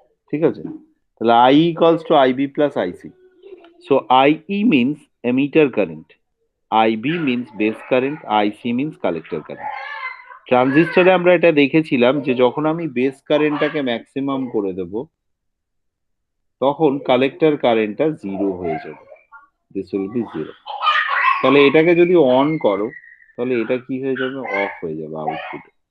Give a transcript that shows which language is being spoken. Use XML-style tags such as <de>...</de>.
<bn>ঠিক আছে, তাহলে I equals to IB plus IC.</bn> <en>So IE means emitter current, IB means base current, IC means collector current.</en> <bn>ট্রানজিস্টরে আমরা এটা দেখেছিলাম যে যখন আমি বেস কারেন্টটাকে ম্যাক্সিমাম করে দেব তখন কালেক্টর কারেন্টটা জিরো হয়ে যাবে,</bn> <en>This will be zero.</en> <bn>তাহলে এটাকে যদি অন করো তাহলে এটা কি হয়ে যাবে, অফ হয়ে যাবে আউটপুট।</bn>